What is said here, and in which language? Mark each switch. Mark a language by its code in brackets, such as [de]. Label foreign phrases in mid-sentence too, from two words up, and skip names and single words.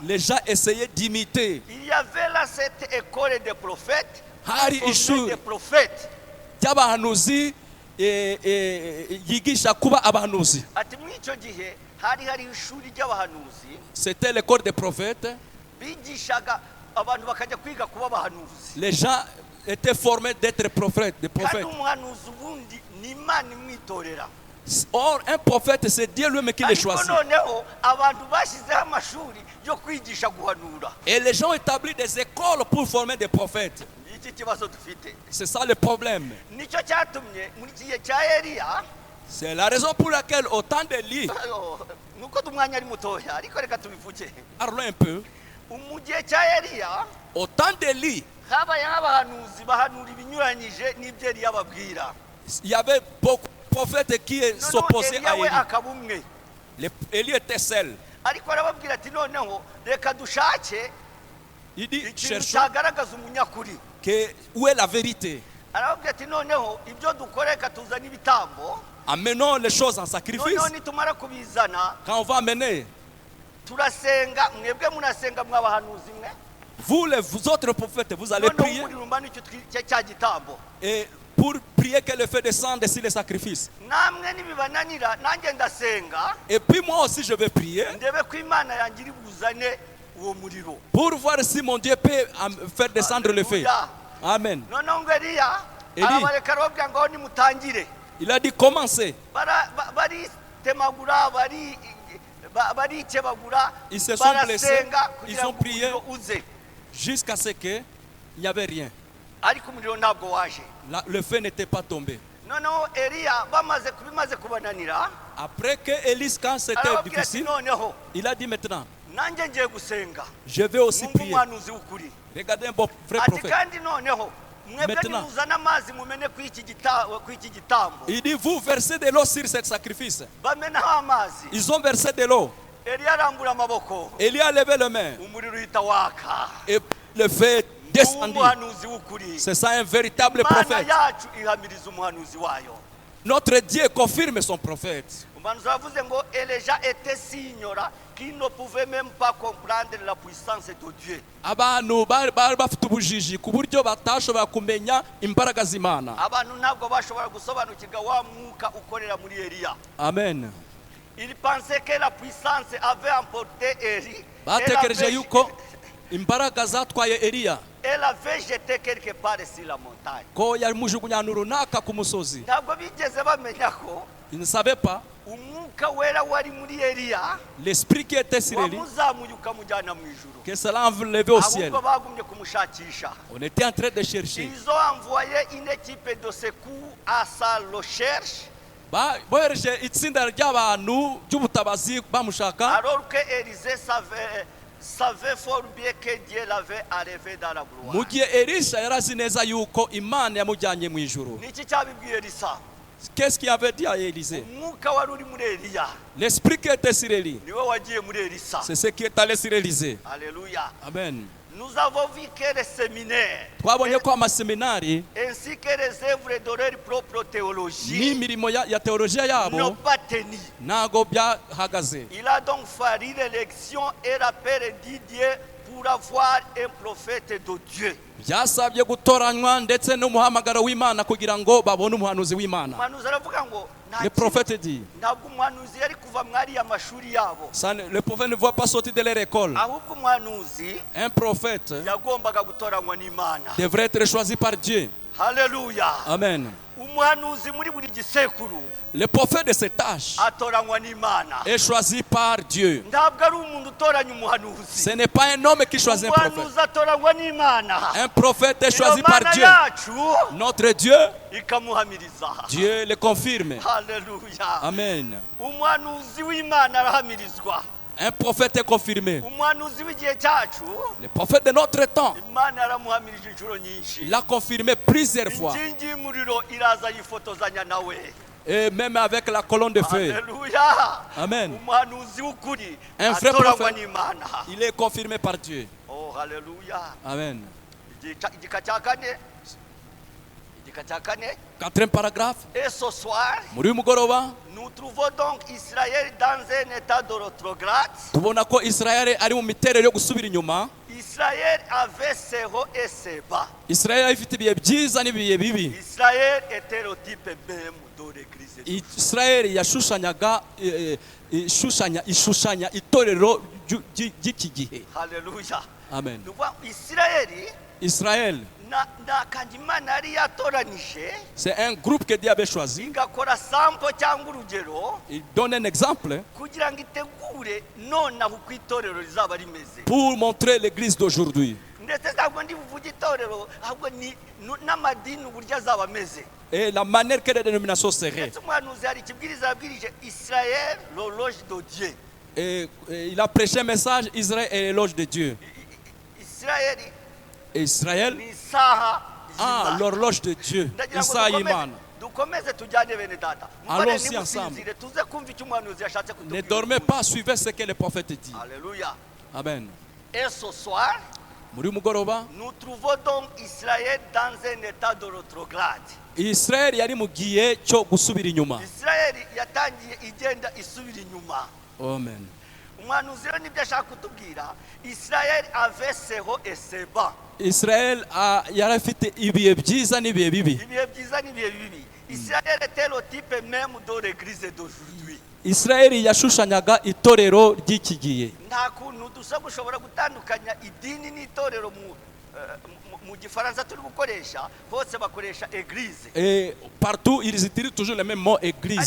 [fr] les gens essayaient d'imiter. Il y avait là cette école des prophètes, [rw] Hari [fr] formée [rw] ishuri [fr] des prophètes. [rw] ry'abahanuzi yigisha kuba abahanuzi. Ati muri icyo gihe hari ishuri ry'abahanuzi [fr] C'était l'école des prophètes. [rw] bigishaga abantu bakajya kwiga kuba abahanuzi. [fr] Les gens été formé d'être prophète, de [rw] kandi [fr] prophète. [rw] umuhanuzi ubundi ni imana imwitorera. [fr] Or, un prophète, c'est Dieu lui-même qui le [rw] ariko [fr] choisit. [rw] noneho abantu bashyizeho amashuri yo kwigisha guhanura. [fr] Et les gens ont établi des écoles pour former des prophètes. [rw] iki kibazo dufite. [fr] C'est ça le problème. [rw] nicyo cyatumye muri iki gihe cya Eliya [fr] C'est la raison pour laquelle au temps d'Élie, [rw] nuko umwanya ari mutoya ariko reka tubivuge. [fr] parlons un peu, [rw] mu gihe cya Eliya [fr] au temps d'Élie, [rw] habaye nk'abahanuzi bahanura ibinyuranyije n'ibyo Eliya ababwira. [fr] il y avait beaucoup de prophètes qui s'opposaient [rw] Eliya [fr] à [rw] we [fr] Élie. [rw] akaba umwe. [fr] Élie était seul. [rw] ariko arababwira ati noneho reka dushake [fr] Il dit, [rw] ikintu [fr] cherchons [rw] cyagaragaza umunyakuri. [fr] où est la vérité. [rw] arababwira ati noneho ibyo dukora reka tuzane ibitambo. [fr] Amenons les choses en sacrifice. [rw] noneho nitumara kubizana [fr] Quand on va amener, [rw] turasenga, mwebwe munasenga mwabahanuzi mwe. [fr] vous autres prophètes, vous allez [rw] noneho [fr] prier. [rw] umuriro nicyo cya gitambo. [fr] Et pour prier que le feu descende sur les sacrifices. [rw] namwe nibibananira nanjye ndasenga [fr] Et puis moi aussi je vais prier [rw] ndebe ko imana yanjye iri buzane uwo muriro. [fr] pour voir si mon Dieu peut faire descendre le feu. Alléluia. Amen. [rw] noneho ngo Eliya [fr] Eli. [rw] arabareka arababwira ngo aho nimutangire. [fr] Il a dit commencez. [rw] baritemagura barikebagura [fr] Ils se sont blessés, [rw] barasenga [fr] ils [rw] kugira [fr] ont [rw] ngo [fr] prié. [rw] umuriro uze. [fr] Jusqu'à ce qu'il n'y avait rien. [rw] ariko umuriro ntabwo waje. [fr] Le feu n'était pas tombé. [rw] noneho Eliya bimaze kubananira [fr] Après que Élie, quand c'était [rw] arababwira ati [fr] difficile, [rw] noneho [fr] il a dit maintenant, [rw] nanjye ngiye gusenga. [fr] je vais aussi Mungu prier. [rw] umuhanuzi w'ukuri. [fr] Regardez un bon vrai [rw] ati [fr] prophète. [rw] kandi noneho mwebwe [fr] Maintenant. [rw] nimuzana amazi mumene ku iki gitambo. [fr] Il dit, vous versez de l'eau sur ce sacrifice. [rw] bamenaho amazi. [fr] Ils ont versé de l'eau. [rw] Eliya arambura amaboko [fr] Élie a levé les mains. [rw] umuriro uhita waka. [fr] Et le feu descendit. [rw] umuhanuzi w'ukuri. [fr] C'est ça un véritable [rw] imana [fr] prophète. [rw] yacu ihamiriza umuhanuzi wayo. [fr] Notre Dieu confirme son prophète. [rw] umuhanuzi aravuze ngo [fr] Elijah était si ignorant qu'il ne pouvait même pas comprendre la puissance de Dieu. [rw] Abantu bari bafite ubujiji ku buryo batashobora kumenya imbaraga z'Imana. abantu ntabwo bashobora gusobanukirwa wa mwuka ukorera muri Eliya. Amen. [fr] il pensait que la puissance avait emporté Eli. [rw] Batekereje yuko imbaraga zatwaye Eliya, [fr] Elle avait jeté quelque part sur la montagne. [rw] ko yamujugunya ahantu runaka ku musozi. ntabwo bigeze bamenya ko [fr] Ils ne savaient pas [rw] umwuka wera wari muri Eliya [fr] l'esprit qui était sur Élie, [rw] wamuzamuye ukamujyana mu ijuru. [fr] que cela enlevé au ciel. [rw] ahubwo bagumye kumushakisha. [fr] On était en train de chercher. Ils ont envoyé une équipe de secours à sa recherche, [rw] Bohereje itsinda ry'abantu by'ubutabazi bamushaka, [fr] alors que Élisée savait fort bien que Dieu l'avait enlevé dans la gloire. [rw] mu gihe Elisha yari azi neza yuko Imana yamujyanye mu ijuru. Niki cyabibwiye Elisa? [fr] Qu'est-ce qu'il avait dit à Élisée? [rw] umwuka wari uri muri Eliya [fr] L'esprit qui était sur Élie, [rw] niwe wagiye muri Elisa. [fr] c'est ce qui est allé sur Élisée. Alléluia. Amen. Nous avons vu que les séminaires [rw] Twabonye ko amaseminari [fr] ainsi que les œuvres de leur propre théologie [rw] n'imirimo ya teolojiya [fr] n'ont [rw] yabo [fr] pas tenu. [rw] ntago byahagaze. [fr] Il a donc fallu l'élection et l'appel de Dieu pour avoir un prophète de Dieu. [rw] Byasabye gutoranywa ndetse n'umuhamagaro w'Imana kugira ngo babone umuhanuzi w'Imana. umuhanuzi aravuga ngo [fr] Le prophète dit, [rw] ntabwo umuhanuzi yari kuva mwariya mashuri yabo, [fr] le prophète ne voit pas sortir de leur école. [rw] ahubwo umuhanuzi [fr] Un prophète [rw] yagombaga gutoranywa n'Imana. [fr] devrait être choisi par Dieu. [rw] Haleluya. Amen. umuhanuzi muri buri gisekuru [fr] Le prophète de cet âge [rw] atoranywa n'Imana. [fr] est choisi par Dieu. [rw] ntabwo ari umuntu utoranya umuhanuzi. [fr] Ce n'est pas un homme qui choisit un prophète. [rw] umuhanuzi atoranywa n'Imana. [fr] Un prophète est [rw] iyo [fr] choisi par [rw] mana [fr] Dieu. [rw] yacu [fr] Notre Dieu, [rw] ikamuhamiriza. [fr] Dieu le confirme. [rw] Haleluya. Amen. umuhanuzi w'Imana arahamirizwa. [fr] Un prophète est confirmé. [rw] umuhanuzi w'igihe cyacu [fr] Le prophète de notre temps, [rw] Imana yaramuhamirije inshuro nyinshi. [fr] il l'a confirmé plusieurs fois. [rw] inkingi y'umuriro iraza yifotozanya nawe. [fr] Et même avec la colonne de feu. [rw] Haleluya. Amen. umuhanuzi w'ukuri [fr] Un vrai [rw] atoranywa [fr] prophète. [rw] n'Imana. [fr] Il est confirmé par Dieu. [rw] Oh, haleluya. Amen. igika cya kane. igika cya kane. [fr] Quatrième paragraphe. Et ce soir, [rw] Muri uyu mugoroba [fr] nous trouvons donc Israël dans un état de rétrograde. [rw] tubona ko Israel ari mu miterere yo gusubira inyuma. [fr] Israël avait ses hauts et ses bas. [rw] Israel ifite ibihe byiza n'ibihe bibi. [fr] Israël était le type même de l'église. [rw] Israel yashushanyaga ishushanya itorero ry'iki gihe. Haleluya. Amen. [fr] Nous voyons Israël [rw] Israel kandi imana yari yatoranije [fr] C'est un groupe que Dieu avait choisi. [rw] igakora sampo cyangwa urugero [fr] Il donne un exemple [rw] kugira ngo itegure nonaha uko itorero rizaba rimeze [fr] pour montrer l'église d'aujourd'hui. [rw] ndetse ntabwo ndi buvuge itorero ahubwo ni n'amadini uburyo azaba ameze [fr] Et la manière que les dénominations seraient. [rw] ndetse umuhanuzi hari ikibwiriza yabwirije Israël [fr] l'horloge de Dieu. Et il a prêché un message, Israël est l'éloge de Dieu. Israël Et Israël, [rw] ni isaha y'Imana. [fr] l'horloge de Dieu. [rw] Ndagira ngo Isaïe Imana. dukomeze tujyane bene data [fr] Allons-y [rw] Mukore [fr] ensemble. [rw] nimusinzire, tuze kumva icyo umuhanuzi yashatse [fr] Ne [rw] kutubwira [fr] dormez pas, suivez ce que le prophète dit. Alléluia. Amen. Et ce soir [rw] Muri mugoroba, [fr] nous trouvons donc Israël dans un état de rétrograde. [rw] Israel yari mu gihe cyo gusubira inyuma. Israël yatangiye igenda isubira inyuma. Amen. Umuhanuzi rero nibyo ashaka kutubwira. [fr] Israël avait ses hauts et ses bas. [rw] Israel yari afite ibihe byiza n'ibihe bibi. Ibihe byiza n'ibihe bibi. [fr] Israël était le type même de l'église d'aujourd'hui. [rw] Israel yashushanyaga itorero ry'iki gihe. Nta kuntu dushobora gutandukanya idini n'itorero mu gifaransa turi gukoresha hose bakoresha église. [fr] Et partout ils utilisent toujours le même mot église.